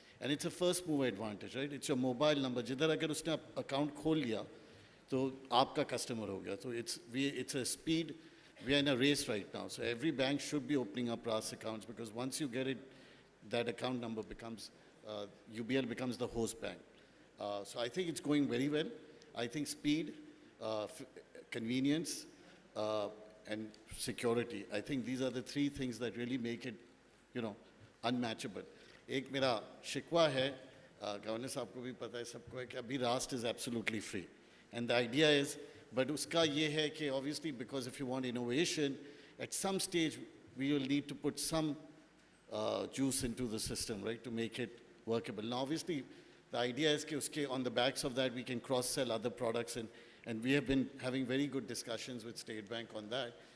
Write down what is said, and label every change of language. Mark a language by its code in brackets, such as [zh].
[en] And it's a first move advantage, right. It's a mobile number, [ur] جدھر اگر اس نے account کھول لیا تو آپ کا کسٹمر ہو گیا. [en] تو it's a speed. We are in a race right now. So every bank should be opening up Raast accounts because once you get it that account number becomes UBL becomes the host bank. So I think it's going very well. I think speed, convenience, and security. I think these are the 3 things that really make it, unmatchable. [ur] ایک میرا شکوہ ہے, governor صاحب کو بھی پتہ ہے, سب کو ہے, کہ ابھی راست [en] Is absolutely free. And the idea is, but [ur] اس کا یہ ہے کہ [en] obviously because if you want innovation, at some stage we will need to put some juice into the system, right, to make it workable. Now obviously the idea is [ur] کہ اس کے [en] on the backs of that we can cross sell other products, and we have been having very good discussions with State Bank on that.